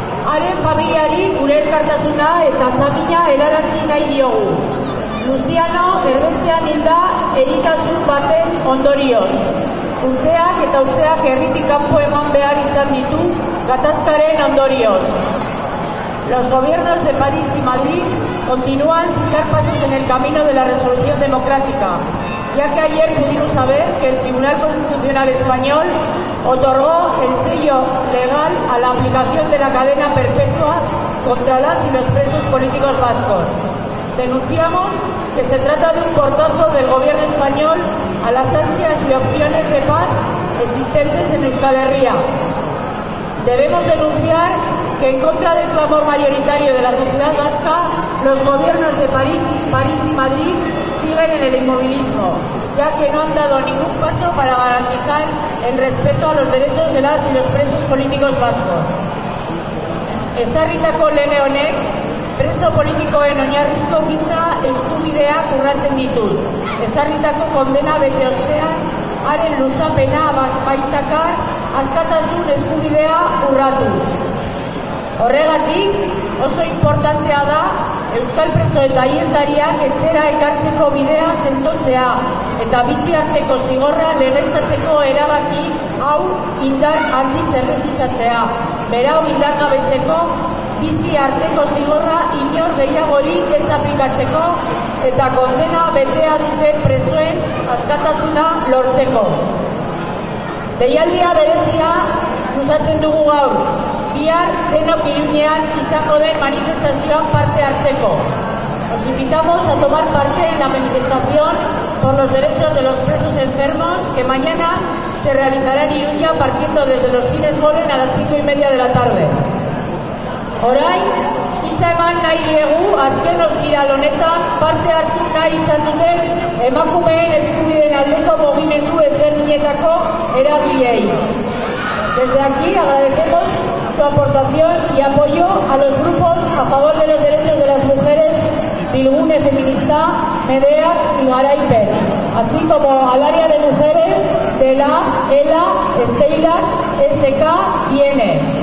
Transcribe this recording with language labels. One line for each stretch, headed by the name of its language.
Basque: Haren familiari gure elkartasuna eta samina helarazi nahi diogu. Luciano erbestean hilda eritasun baten ondorioz. Urteak eta urteak herritik kanpo eman behar izan ditu gatazkaren ondorioz.
Spanish: Los gobiernos de París y Madrid continúan sin dar pasos en el camino de la resolución democrática, ya que ayer pudimos saber que el Tribunal Constitucional Español otorgó el sello legal a la aplicación de la cadena perpetua contra las y los presos políticos vascos. Denunciamos que se trata de un portazo del gobierno español a las ansias y opciones de paz existentes en Euskal Herria. Debemos denunciar que en contra del clamor mayoritario de la sociedad vasca, los gobiernos de París y Madrid siguen en el inmovilismo, ya que no han dado ningún paso para garantizar el respeto a los derechos de las y los presos políticos vascos.
Basque: Ezarritako lege honek, preso politikoen oinarrizko giza eskubideak urratzen ditut. Ezarritako kondena bete ostean, haren luzapena baitakar askatasun eskubidea urratu. Horregatik, oso importantea da euskal preso eta iheslariak etxera ekartzeko bidea sendotzea eta bizi arteko zigorra legeztatzeko erabaki hau indar handiz errefusatzea. Berau indargabetzeko bizi arteko zigorra inor gehiagori ez aplikatzeko eta kondena betea duten presoen askatasuna lortzeko. Deialdia berezia luzatzen dugu gaur. Bihar denok Iruñean izango den manifestazioan parte hartzeko.
Spanish: Os invitamos a tomar parte en la manifestación por los derechos de los presos enfermos que mañana se realizará en Iruña partiendo desde los Cines Goren a las 5:30 de la tarde.
Basque: Orain, hitza eman nahi diegu azken ostiral honetan parte hartu nahi izan duten emakumeen eskubideen aldeko mugimendu ezberdinetako eragileei.
Spanish: Desde aquí agradecemos su aportación y apoyo a los grupos a favor de los derechos de las mujeres, Bilgune Feminista, Medea y Garaipen, así como al área de mujeres de la ELA, Esteilar, SK y N.